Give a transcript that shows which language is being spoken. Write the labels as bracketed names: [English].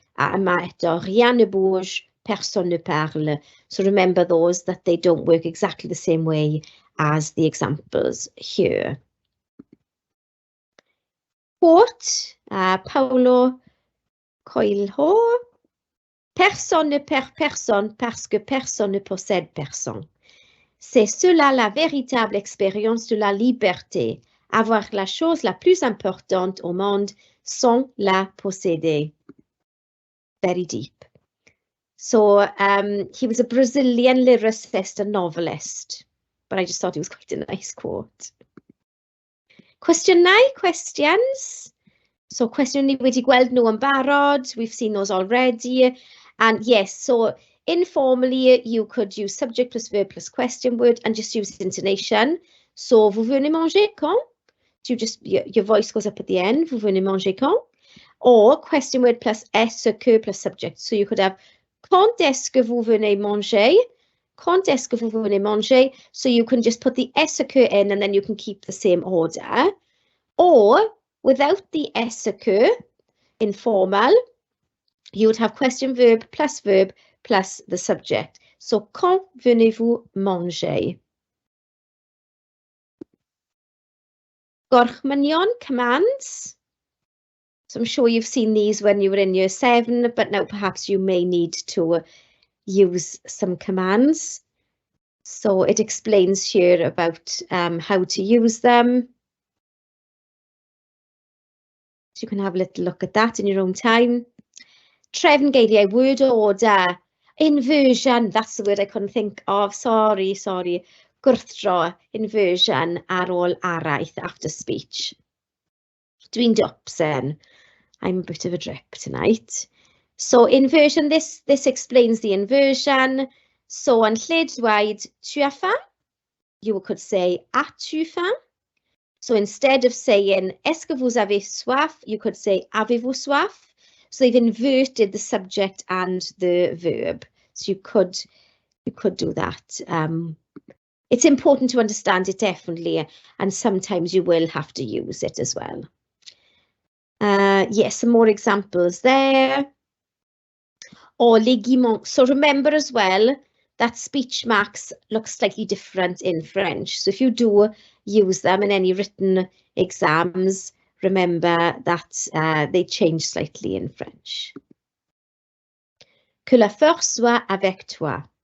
[Welsh] A yma eto, [French] rien ne bouge, personne ne parle. [English] So remember those that they don't work exactly the same way as the examples here. Quote, Paulo Coelho. [French] Personne ne perd personne parce que personne ne possède personne. C'est cela la véritable expérience de la liberté, avoir la chose la plus importante au monde sans la posséder. [English] Very deep. So he was a Brazilian lyricist and novelist, but I just thought it was quite a nice quote. [Welsh] Cwestiynau, [English] questions. So [Welsh] cwestiwn ni wedi gweld nhw yn barod, [English] we've seen those already. And yes, so informally you could use subject plus verb plus question word and just use intonation. [French] So vous venez manger quand? [English] So your voice goes up at the end, [French] vous venez manger quand? [English] Or question word plus est-ce que plus subject. So you could have [French] quand est-ce que vous venez manger? Quand est-ce que vous venez manger? [English] So you can just put the est-ce que in and then you can keep the same order. Or without the est-ce que, informal, you would have question verb plus the subject. [French] So quand venez-vous manger? [English] Gorchmynion, commands. So I'm sure you've seen these when you were in year 7, but now perhaps you may need to use some commands. So it explains here about how to use them. So you can have a little look at that in your own time. [Welsh] Trefn geiriau, [English] word order, inversion, that's the word I couldn't think of, sorry. [Welsh] Gwrthdro, inversion, ar ôl araith, [English] after speech. [Welsh] Dwi'n dopsen. [English] I'm a bit of a drip tonight. So inversion, this explains the inversion. So [Welsh] yn lle dweud [French] tu as faim, [English] you could say [French] as-tu faim. [English] So instead of saying [French] est-ce que vous avez soif, [English] you could say [French] avez-vous soif. [English] So they've inverted the subject and the verb. So you could do that. It's important to understand it definitely, and sometimes you will have to use it as well. Yes, some more examples there. Or les guimauns. So remember as well that speech marks look slightly different in French. So if you do use them in any written exams, remember that they change slightly in French. [French] Que la force soit avec toi.